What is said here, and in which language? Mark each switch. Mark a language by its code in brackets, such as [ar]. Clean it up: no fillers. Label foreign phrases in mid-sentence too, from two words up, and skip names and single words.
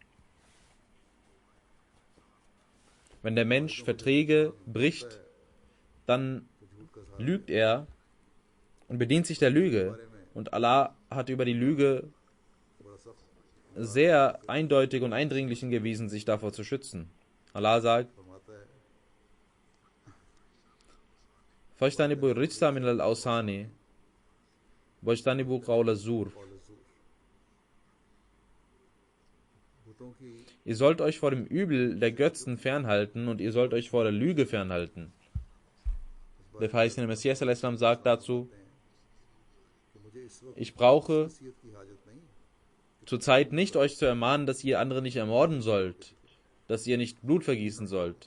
[de] Wenn der Mensch Verträge bricht, dann lügt er und bedient sich der Lüge. Und Allah hat über die Lüge sehr eindeutig und eindringlich hingewiesen, sich davor zu schützen. Allah sagt: [ar] فاجتنبوا الرجس من الأوثان واجتنبوا قول الزور. [de] Ihr sollt euch vor dem Übel der Götzen fernhalten und ihr sollt euch vor der Lüge fernhalten. Der verheißene Messias a.s. sagt dazu: Ich brauche zurzeit nicht euch zu ermahnen, dass ihr andere nicht ermorden sollt, dass ihr nicht Blut vergießen sollt.